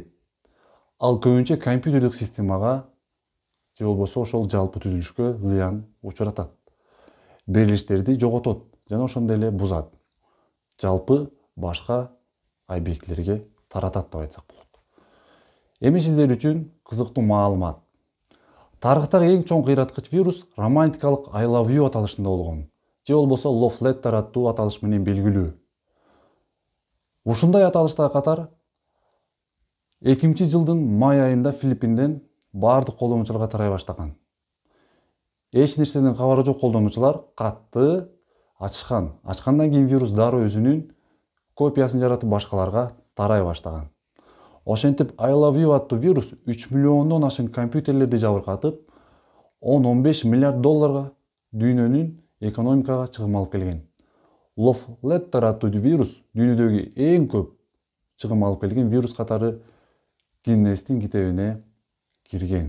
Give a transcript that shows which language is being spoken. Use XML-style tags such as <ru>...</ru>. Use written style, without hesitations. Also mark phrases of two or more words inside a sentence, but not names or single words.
<ky>Ал көбүнчө компьютердик системага же болбосо ошол жалпы түзүлүшкө зыян учуратат. Берилиштерди жоготот жана ошондой эле бузат. Жалпы башка объектилерге таратат деп айтсак болот. Эми сиздер үчүн кызыктуу маалымат. Тарыхтагы эң чоң кыйраткыч вирус романтикалык I love you аталышында болгон, же болбосо Love Letter аттуу аталыш менен белгилүү. Ушундай аталыштагы катар 2000-жылдын май айында Филиппинден бардык колдонуучуларга тарай баштаган. Эч нерседен кабары жок колдонуучулар катты ачышкан. Ачкандан кийин вирус дароо өзүнүн копиясын жаратып башкаларга тарай баштаган. Ошентип I love you аттуу вирус 3 миллиондон ашык компьютерлерди жабыркатып, 10-15 миллиард долларга дүйнөнүн экономикага чыгым алып келген. Love Letter аттуу вирус дүйнөдөгү эң көп чыгым алып келген вирус катары Гиннестин китебине кирген.</ky>